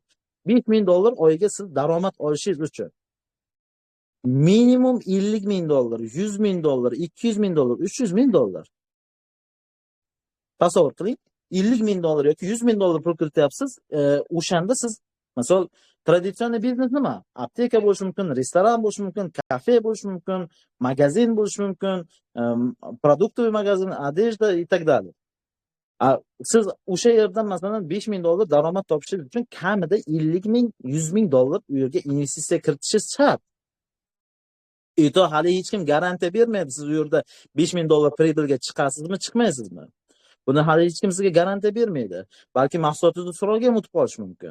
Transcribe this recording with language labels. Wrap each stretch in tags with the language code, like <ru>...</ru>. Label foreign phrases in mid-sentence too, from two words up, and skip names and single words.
<uz>$5000 oyiga siz daromad olishingiz uchun minimum $50,000, $100,000, $200,000, $300,000. Tasavvur qiling, $50,000 yoki $100,000 pul kirityapsiz. O'shanda siz misol traditsion biznes nima? Apteka bo'lishi mumkin, restoran bo'lishi mumkin, kafe bo'lishi mumkin, magazin bo'lishi mumkin,</uz> <ru>продуктовый magazin, одежда и так далее.</ru> <uz>Siz o'sha yerdan masalan $5,000 daromad topishingiz uchun kamida $50,000, $100,000 u yerga investitsiya kiritishingiz shart. To hali hech kim garantiya bermaydi. Siz u yerda $5,000 pribylga chiqasizmi, chiqmaysizmi? Buni hali hech kim sizga garantiya bermaydi. Balki mahsulotingizni so'rovga ham o'tib qolish mumkin.</uz>